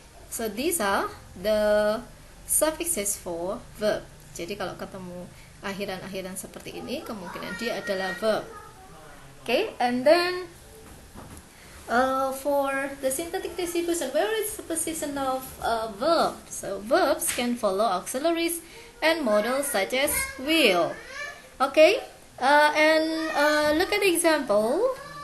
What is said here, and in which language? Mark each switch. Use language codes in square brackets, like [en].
[en] So these are the suffixes for verb. [id] Jadi kalau ketemu akhiran-akhiran seperti ini, kemungkinan dia adalah verb. [en] Okay, and then for the syntactic distribution, where is the position of verb? So verbs can follow auxiliaries and modals such as will. Okay, and look at the example.